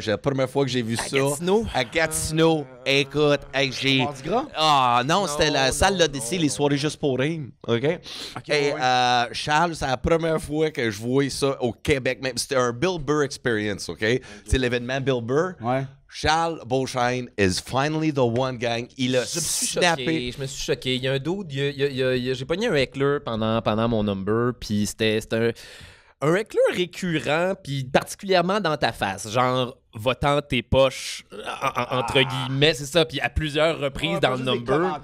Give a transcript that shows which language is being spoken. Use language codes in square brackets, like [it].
[fr] C'est la première fois que j'ai vu ça. À Gatineau. Écoute, j'ai... Ah non, c'était la salle l'Odyssée, les soirées juste pour rire. OK? Et Charles, c'est la première fois que je voyais ça au Québec. Même c'était un Bill Burr experience, OK? C'est l'événement Bill Burr. Ouais. [en] Charles Beauchesne is finally the one, gang. [fr] Il a snappé. Je me suis choqué. Il y a un dude, j'ai pogné un heckler pendant mon number, puis c'était un heckler récurrent, puis particulièrement dans ta face, genre votant tes poches, entre guillemets, c'est ça, puis à plusieurs reprises dans le number.